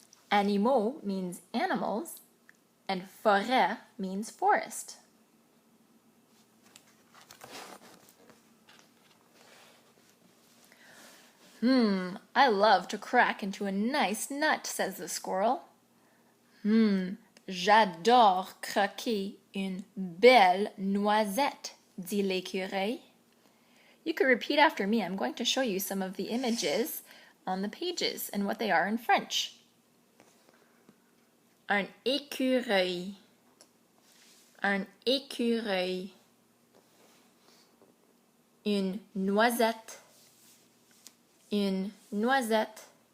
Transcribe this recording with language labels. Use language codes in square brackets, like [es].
[en] Animaux means animals, and forêt means forest. I love to crack into a nice nut, says the squirrel. [fr] J'adore craquer une belle noisette, dit l'écureuil. [en] You could repeat after me. I'm going to show you some of the images on the pages and what they are in French. [fr] Un écureuil. Un écureuil. Une noisette. Une noisette.